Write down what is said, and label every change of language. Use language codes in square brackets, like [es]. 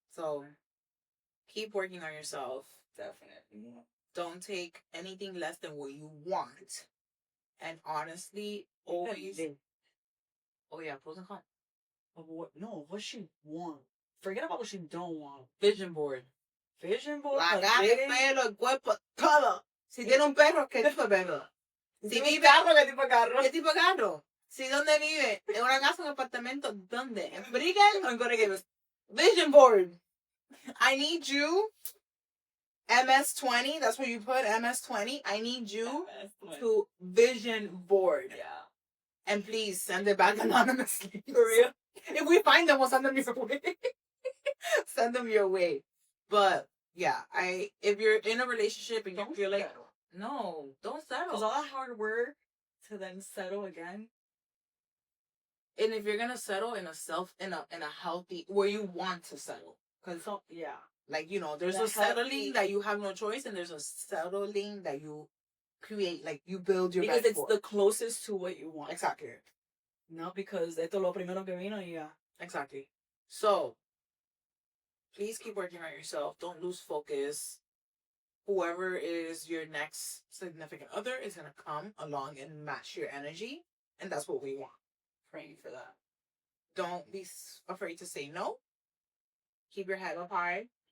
[en] So keep working on yourself. Definitely. Don't take anything less than what you want. And honestly, always. Oh yeah, pros and cons. What she want. Forget about what she don't want. Vision board. Vision board. [es] La cara, el pelo, el cuerpo, todo. Si tiene un perro, ¿qué tipo de perro? Si vive, ¿qué tipo de carro? ¿Qué tipo de carro? Si dónde vive, en una casa, un apartamento, ¿dónde? ¿En Brigham o en Corregueros? [en] Vision board. I need you. MS-20, that's what you put, MS-20. I need you to vision board. Yeah. And please send it back anonymously. For real. If we find them, we'll send them your way. Send them your way. But yeah, if you're in a relationship and you feel like, no, don't settle. Because all that hard work to then settle again. And if you're gonna settle in a healthy where you want to settle. Because yeah. Like, there's a settling that you have no choice, and there's a settling that you create, like you build your because it's the closest to what you want. Exactly. No, because [es] esto lo primero que vino y ya. [en] Exactly. So, please keep working on yourself. Don't lose focus. Whoever is your next significant other is going to come along and match your energy, and that's what we want. Praying for that. Don't be afraid to say no. Keep your head up high.